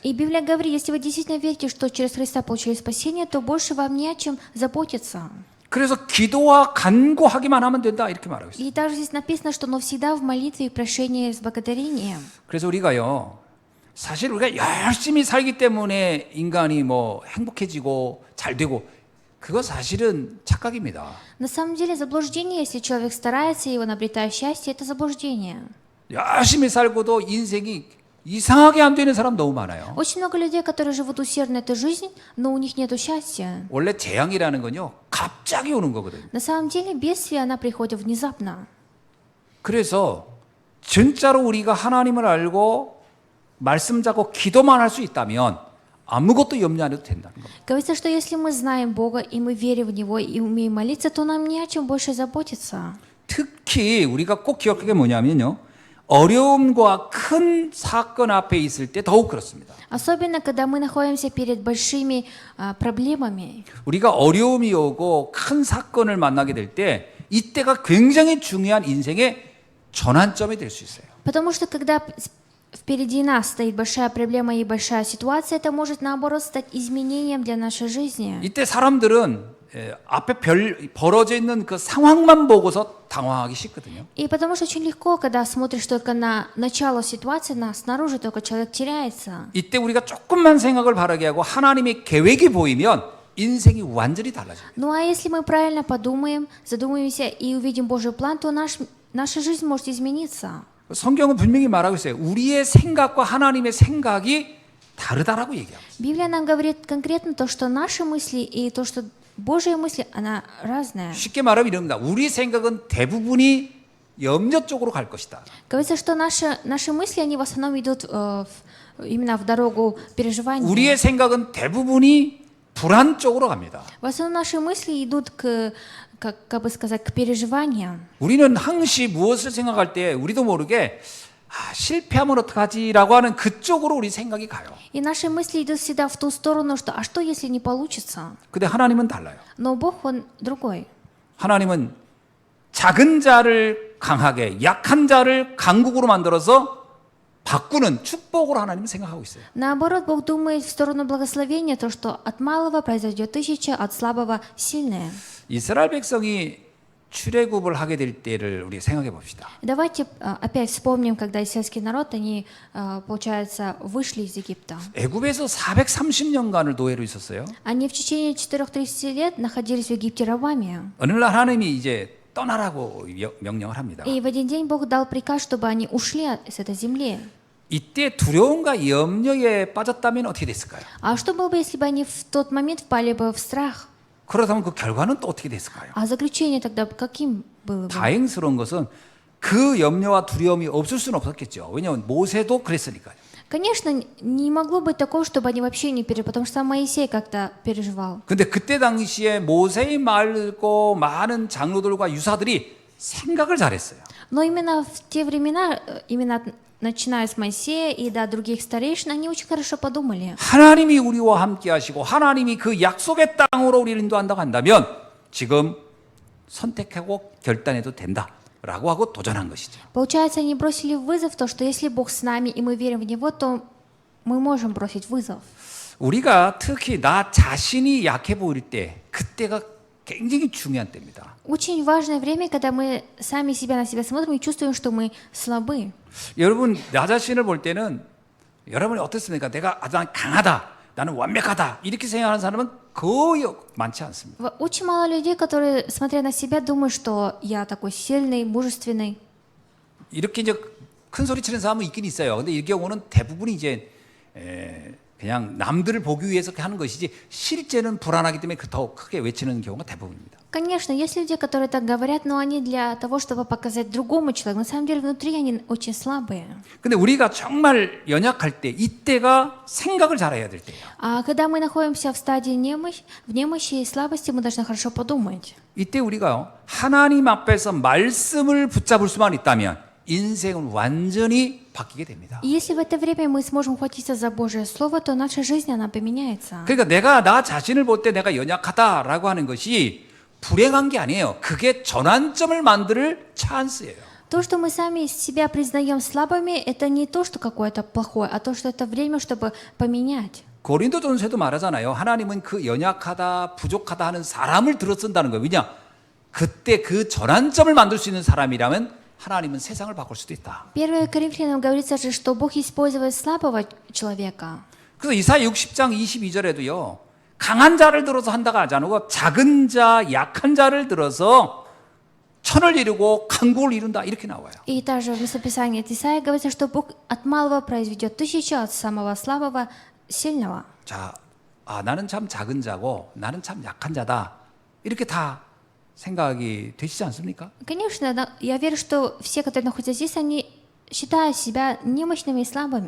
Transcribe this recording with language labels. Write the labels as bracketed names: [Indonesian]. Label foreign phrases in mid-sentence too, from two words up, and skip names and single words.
[Russian] И Библия говорит, если вы действительно верите, что через Христа получили спасение, то больше вам не о чем заботиться. [Korean] 그래서 기도와 간구하기만 하면 된다 이렇게 말하고 있어요. [Russian] И также здесь написано, что но всегда в молитве и прошении с благодарением. [Korean] 그래서 우리가요. 사실 우리가 열심히 살기 때문에 인간이 뭐 행복해지고 잘 되고 그거 사실은 착각입니다. [Russian] На самом деле заблуждение, если человек старается и он обретает счастье, это заблуждение. [Korean] 열심히 살고도 인생이 이상하게 안 되는 사람 너무 많아요. [Russian] Очень много людей, которые живут усердно эту жизнь, но у них нет счастья. [Korean] 원래 재앙이라는 건요. 갑자기 오는 거거든요. [Russian] На самом деле бедствие, она приходит внезапно. [Korean] 그래서 진짜로 우리가 하나님을 알고 말씀 잡고 기도만 할 수 있다면 아무것도 염려 안 해도 된다는 겁니다. [Russian] Говорится, что если мы знаем Бога, и мы верим в Него, и умеем молиться, то нам не о чем больше заботиться. [Korean] 특히 우리가 꼭 기억할 게 뭐냐면요. 어려움과 큰 사건 앞에 있을 때 더욱 그렇습니다. [Russian] Особенно, когда мы находимся перед большими проблемами. [Korean] 우리가 어려움이 오고 큰 사건을 만나게 될 때 이때가 굉장히 중요한 인생의 전환점이 될 수 있어요. [Russian] Потому что когда впереди нас стоит большая проблема и большая ситуация, это может наоборот стать изменением для нашей жизни. [Korean] 이때 사람들은 앞에 벌어져 있는 그 상황만 보고서 당황하기 쉽거든요. [Russian] И потому что очень легко, когда смотришь только на начало ситуации, снаружи только человек теряется. [Korean] 이때 우리가 조금만 생각을 바르게 하고 하나님의 계획이 보이면 인생이 완전히 달라져요. [Russian] Ну а если мы правильно подумаем, задумаемся и увидим Божий план, то наша жизнь может измениться. [Korean] 성경은 분명히 말하고 있어요. 우리의 생각과 하나님의 생각이 다르다라고 얘기하고 있어요. [Russian] Библия нам говорит конкретно то, что наши мысли и то, что Божьи мысли, она разная. [Korean] 쉽게 말하면 이럽니다. 우리 생각은 대부분이 염려 쪽으로 갈 것이다. [Russian] Говорится, что наши мысли, они в основном идут именно в дорогу переживания. [Korean] 우리의 생각은 대부분이 불안 쪽으로 갑니다. [Russian] В основном наши мысли идут как бы сказать, к переживаниям. [Korean] 우리는 항시 무엇을 생각할 때 우리도 모르게 실패하면 어떡하지라고 하는 그쪽으로 우리 생각이 가요. [Russian] И наши мысли идут всегда в ту сторону, что а что, если не получится? [Korean] 근데 하나님은 달라요. [Russian] Но Бог, Он другой. [Korean] 하나님은 작은 자를 강하게, 약한 자를 강국으로 만들어서 바꾸는 축복으로 하나님은 생각하고 있어요. [Russian] Наоборот, Бог думает в сторону благословения, то, что от малого произойдет 1000, от слабого сильное. [Korean] 이스라엘 백성이 출애굽을 하게 될 때를 우리 생각해 봅시다. [Russian] Давайте опять вспомним, когда израильский народ, они, получается, вышли из Египта. [Korean] 애굽에서 430년간을 노예로 있었어요. [Russian] Они в течение 430 лет находились в Египте рабами. [Korean] 어느 날 하나님이 이제 떠나라고 명령을 합니다. [Russian] И в один день Бог дал приказ, чтобы они ушли с этой земли. [Korean] 이때 두려움과 염려에 빠졌다면 어떻게 됐을까요? [Russian] А что было бы, если бы они в тот момент впали бы в страх? [Korean] 그렇다면 그 결과는 또 어떻게 됐을까요? [Russian] А заключение тогда каким было бы? [Korean] 다행스러운 것은 그 염려와 두려움이 없을 수는 없었겠죠. 왜냐하면 모세도 그랬으니까요. [Russian] Конечно, не могло быть такого, чтобы они вообще не переживали, потому что сам Моисей как-то переживал. [Korean] 근데 그때 당시에 모세의 말고 많은 장로들과 유사들이 생각을 잘했어요. [Russian] Но именно в те времена, именно начиная с Моисея и до других старейшин, они очень хорошо подумали. [Korean] 하나님이 우리와 함께 하시고 하나님이 그 약속의 땅으로 우리를 인도한다고 한다면 지금 선택하고 결단해도 된다라고 하고 도전한 것이죠. [Russian] Получается, они бросили вызов, то, что если Бог с нами и мы верим в Него, то мы можем бросить вызов. [Korean] 우리가 특히 나 자신이 약해 보일 때 그때가 굉장히 중요한 때입니다. [Russian] Очень важное время, когда мы сами на себя смотрим и чувствуем, что мы слабы. [Korean] 여러분 나 자신을 볼 때는 여러분이 어떻습니까? 내가 난 강하다, 나는 완벽하다 이렇게 생각하는 사람은 거의 많지 않습니다. [Russian] Очень мало людей, которые, смотря на себя, думают, что я такой сильный, мужественный. [Korean] 이렇게 이제 큰 소리 치는 사람은 있긴 있어요. 근데 이 경우는 대부분이 이제 그냥 남들을 보기 위해서 하는 것이지 실제는 불안하기 때문에 더 크게 외치는 경우가 대부분입니다. [Russian] Конечно, есть люди, которые так говорят, но они для того, чтобы показать другому человеку. На самом деле, внутри они очень слабые. [Korean] 근데 우리가 정말 연약할 때 이때가 생각을 잘해야 될 때예요. [Russian] А когда мы находимся в стадии немощи и слабости, мы должны хорошо подумать. [Korean] 이때 우리가 하나님 앞에서 말씀을 붙잡을 수만 있다면 인생은 완전히 바뀌게 됩니다. [Russian] И если в это время мы сможем ухватиться за Божье Слово, то наша жизнь, она поменяется. [Korean] 그러니까 내가 나 자신을 볼 때 내가 연약하다라고 하는 것이 불행한 게 아니에요. 그게 전환점을 만들 찬스예요. [Russian] То, что мы сами себя признаем слабыми, это не то, что какое-то плохое, а то, что это время, чтобы поменять. [Korean] 고린도전서에도 말하잖아요. 하나님은 그 연약하다, 부족하다 하는 사람을 들어 쓴다는 거예요. 왜냐? 그때 그 전환점을 만들 수 있는 사람이라면 하나님은 세상을 바꿀 수도 있다. [Russian] 1 Коринфянам говорится же, что Бог использует слабого человека. [Korean] 그래서 이사야 60장 22절에도요. 강한 자를 들어서 한다가 하지 않고 작은 자, 약한 자를 들어서 천을 이루고 강국을 이룬다 이렇게 나와요. [Russian] И также в местописании от Исаии говорится, что Бог от малого произведет 1000, от самого слабого сильного. [Korean] 자, 나는 참 작은 자고 나는 참 약한 자다. 이렇게 다 생각이 되시지 않습니까? [Russian] Конечно, я верю, что все, которые находятся здесь, они считают себя немощными и слабыми.